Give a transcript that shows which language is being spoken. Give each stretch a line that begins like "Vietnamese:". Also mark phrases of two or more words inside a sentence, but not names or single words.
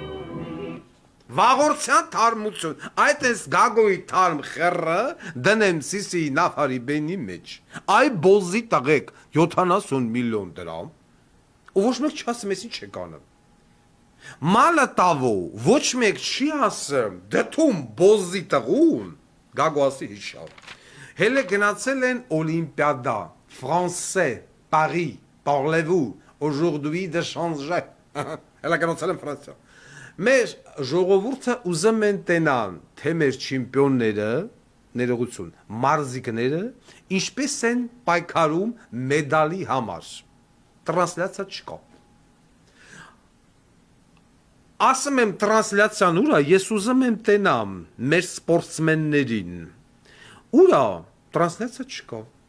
Armenian: տղ է, Վաղորդյան թարմություն, այդ էս գագոյի թարմ խեռը դնեմ սիսի նավարի բենի մեջ, այ բոզի տղեք 70 միլիոն դրամ, ու ոչ մեկ չասեմ ես ինչ եք անում, մալը տավո, ոչ մեկ չի ասեմ, դթում բոզի տղուն, գագո ասի հիշավ, հել է գնացել են օլիմպիադա,
French: Français, Paris, parlez-vous, aujourd'hui de changer,
Armenian: հելա գնացել են Ֆրանսիա, մեր ժողովուրդը ուզում են տենան, թե մեր չիմպիոնները, ներողություն, մարզիկները, ինչպես են պայքարում մեդալի համար, տրանսլյացիա չկա, ասում եմ տրանսլյացիան ուրա, ես ուզում եմ տենամ մեր սպորտսմեններին, ուրա, տրանսլյացիա չկա,